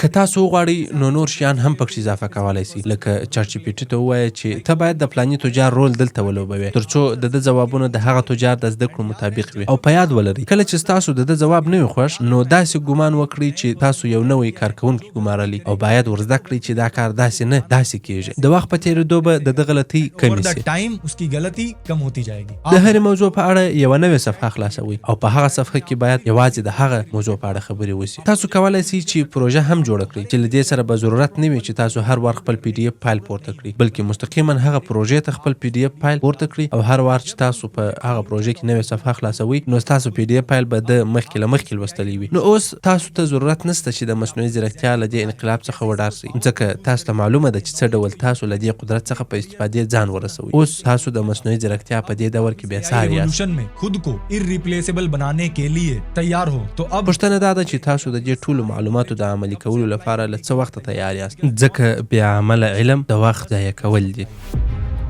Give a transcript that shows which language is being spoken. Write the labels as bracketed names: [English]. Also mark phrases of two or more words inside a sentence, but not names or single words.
[Pashto] که تاسو وغواړئ نو نور شیان هم پکښې اضافه کولی سئ، لکه چټ جی پی ټي ته ووایه چې ته باید د فلاني تجار رول دلته ولوبوې تر څو د ده ځوابونه د هغه تجار د زده کړو مطابق وي. او په یاد ولرئ کله چې ستاسو د ده ځواب نه وي خوښ، نو داسې ګمان وکړئ چې تاسو یو نوی کارکوونکی ګمارلی او باید ور زده کړئ چې دا کار داسې نه داسې کیږي. د وخت په تېرېدو به د ده غلطۍ کمې سي. [Hindi] टाइम उसकी गलती कम होती जाएगी. [Pashto] د هرې موضوع په اړه یوه نوې صفحه خلاصوئ او په هغه صفحه کې باید یوازې د هغه موضوع په اړه خبرې وسي. تاسو کولی سئ چې پروژه هم جوړه کړئ چې له دې سره به ضرورت نه وي چې تاسو هر وار خپل پی ډي اف فایل پورته کړئ، بلکې مستقیما هغه پروژې ته خپل پی ډي اف فایل پورته کړئ او هر وار چې تاسو په هغه پروژې کې نوې صفحه خلاصوئ، نو تاسو پی ډي اف فایل به د مخکې له مخکې لوستلی وي. نو اوس تاسو ته ضرورت نشته چې د مصنوعي ځیرکتیا له دې انقلاب څخه وډار سئ، ځکه تاسو ته معلومه ده چې څه ډول تاسو له دې قدرت څخه په استفادې ځان ورسوئ. اوس تاسو د مصنوعي ځیرکتیا په دې دور کې بېساري یاست. [Hindi] ایوولوشن में खुद को irreplaceable बनाने के लिए तैयार हो तो अब [Pashto] پوښتنه دا ده چې تاسو د دې ټولو معلوماتو د عملي کولو لپاره له څه وخته تیار یاست، ځکه بې عمله علم د وخت ضایع کول دي.